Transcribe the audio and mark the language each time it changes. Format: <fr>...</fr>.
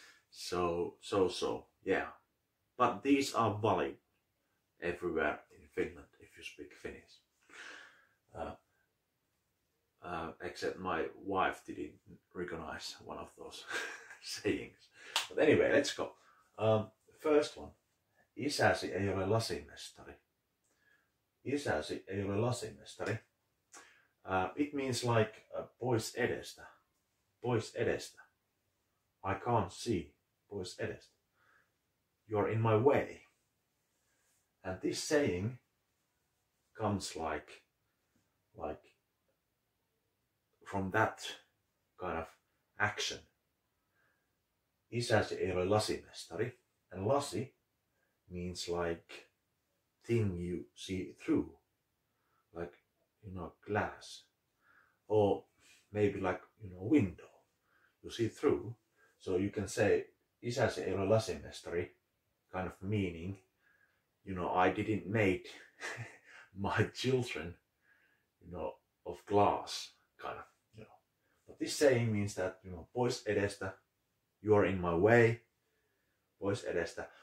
<en>So yeah. But these are valid everywhere in Finland if you speak Finnish. Except my wife didn't recognize one of those sayings. But anyway, let's go. First one.</en> <fi>Isäsi ei ole lasimestari. Isäsi ei ole lasimestari.</fi> <en>It means like</en> <fi>pois edestä.</fi> <en>Pois edestä. I can't see. Pois edestä. You're in my way. And this saying comes like from that kind of action.</en> <fi>Isäsi ei ole lasimestari.</fi> <en>And lasi means like thing you see through, like, glass, or maybe like, window you see through. So you can say</en> <fi>isäsi ei ole lasimestari,</fi> <en>kind of meaning, I didn't make my children, of glass, kind of, But this saying means that,</en> <fi>pois edestä,</fi> <en>you are in my way, pois edestä.</en>